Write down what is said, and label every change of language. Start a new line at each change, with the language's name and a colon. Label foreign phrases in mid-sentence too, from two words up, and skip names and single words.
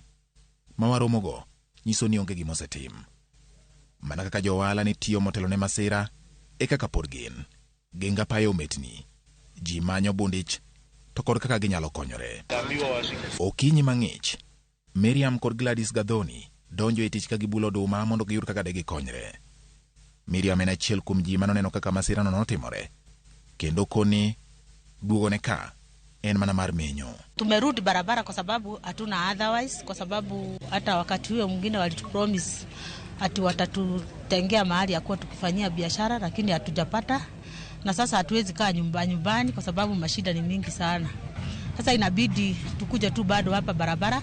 Luo (Kenya and Tanzania): Mawaromogo nyiso ni onge gima osetim. Mana kaka johala ni tiyo motelo ne masira, e kaka pod gin genga payo metni, ji manyo bundich, to kod kaka ginyalo konyore. Okinyi mang'ich, Miriam kod Gladys Gadhoni donjo e tich ka gibulo oduma mondo giyud kaka de gikonyre. Miriam en achiel kuom ji manoneno kaka masira no notimore, kendo koni duogone ka en mana mar menyo.
Swahili: Tumerudi barabara kwa sababu hatuna otherwise, kwa sababu hata wakati huo mwingine walitupromise ati watatutengea mahali ya kuwa tukifanyia biashara, lakini hatujapata. Na sasa hatuwezi kaa nyumbani kwa sababu mashida ni mingi sana. Sasa inabidi tukuje tu bado hapa barabara.